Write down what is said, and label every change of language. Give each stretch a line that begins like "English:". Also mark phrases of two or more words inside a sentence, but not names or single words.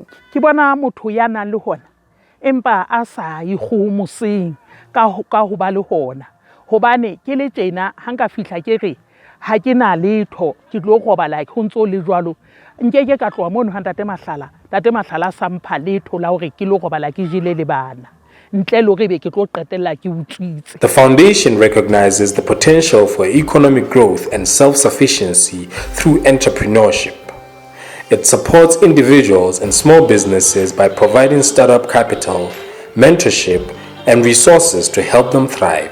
Southern Sotho: Ke bona motho ya nang le hona empa a sa ikgomoseng ka ho ba le hona hobane ke le tjena ha nka fihla ke re ha ke na letho ke tlo robala ke ntso le jwalo nkeke ka tloa mono ha Tate Mahlala sa mpha letho la hore ke lo robala ke jile le bana.
English: The foundation recognizes the potential for economic growth and self-sufficiency through entrepreneurship. It supports individuals and small businesses by providing startup capital, mentorship, and resources to help them thrive.